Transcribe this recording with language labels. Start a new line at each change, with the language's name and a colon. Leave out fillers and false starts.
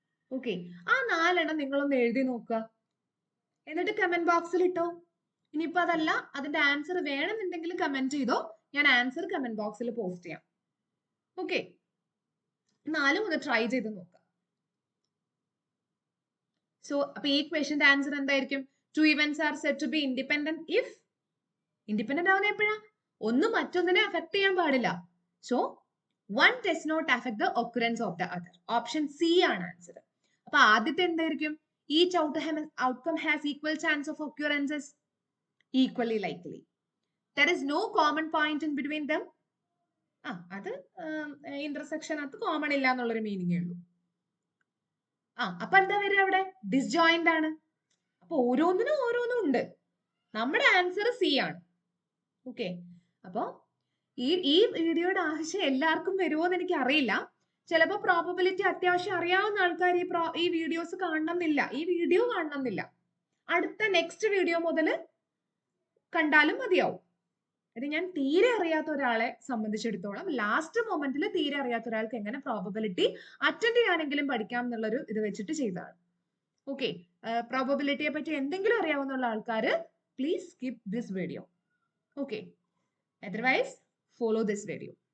Malayalam: Okay, ആ 4 എണ്ണം നിങ്ങളൊന്ന് എഴുതി നോക്കുക, എന്നിട്ട് കമന്റ് ബോക്സിൽ ഇട്ടോ. ഇനിയിപ്പോ അതല്ല, അതിന്റെ ആൻസർ വേണമെന്നുണ്ടെങ്കിൽ കമന്റ് ചെയ്തോ, ഞാൻ ആൻസർ കമന്റ് ബോക്സിൽ പോസ്റ്റ് ചെയ്യാം. ഓക്കെ, 4 ഒന്ന് ട്രൈ ചെയ്ത് നോക്കാം. സോ അപ്പൊ ഈ ക്വസ്റ്റ്യന്റെ ആൻസർ എന്തായിരിക്കും?
English: 2 events are said to be independent if
Malayalam: independent ആവുന്ന എപ്പോഴാ? ഒന്ന് മറ്റൊന്നിനെ അഫക്ട് ചെയ്യാൻ പാടില്ല. So
English: one does not affect the occurrence of the other.
Malayalam: Option C ആണ് ആൻസർ. അപ്പൊ ആദ്യത്തെ എന്തായിരിക്കും?
English: Each outcome has equal chance of occurrences, equally likely. There is no common point in between them.
Malayalam: അത് intersection അത് common ഇല്ല എന്നുള്ളൊരു മീനിങ്ങേ ഉള്ളൂ. അപ്പൊ എന്താ വരിക അവിടെ? ഡിസ്ജോയിന്റ് ആണ്. അപ്പൊ ഓരോന്നിനും ഓരോന്നും ഉണ്ട്. നമ്മുടെ ആൻസർ സി ആണ്. ഓക്കെ, അപ്പൊ ഈ വീഡിയോയുടെ ആവശ്യം എല്ലാവർക്കും വരുമോ എന്ന് എനിക്ക് അറിയില്ല. ചിലപ്പോൾ പ്രോബബിലിറ്റി അത്യാവശ്യം അറിയാവുന്ന ആൾക്കാർ ഈ വീഡിയോസ് കാണണമെന്നില്ല, ഈ വീഡിയോ കാണണമെന്നില്ല. അടുത്ത നെക്സ്റ്റ് വീഡിയോ മുതൽ കണ്ടാലും മതിയാവും. ഇത് ഞാൻ തീരെ അറിയാത്ത ഒരാളെ സംബന്ധിച്ചിടത്തോളം ലാസ്റ്റ് മൊമെന്റിൽ തീരെ അറിയാത്ത ഒരാൾക്ക് എങ്ങനെ പ്രോബബിലിറ്റി അറ്റൻഡ് ചെയ്യാനെങ്കിലും പഠിക്കാം എന്നുള്ളൊരു ഇത് വെച്ചിട്ട് ചെയ്തതാണ്. ഓക്കെ, പ്രോബബിലിറ്റിയെ പറ്റി എന്തെങ്കിലും അറിയാവുന്ന ആൾക്കാർ
English: Please skip this video.
Malayalam: Okay,
English: otherwise follow this video.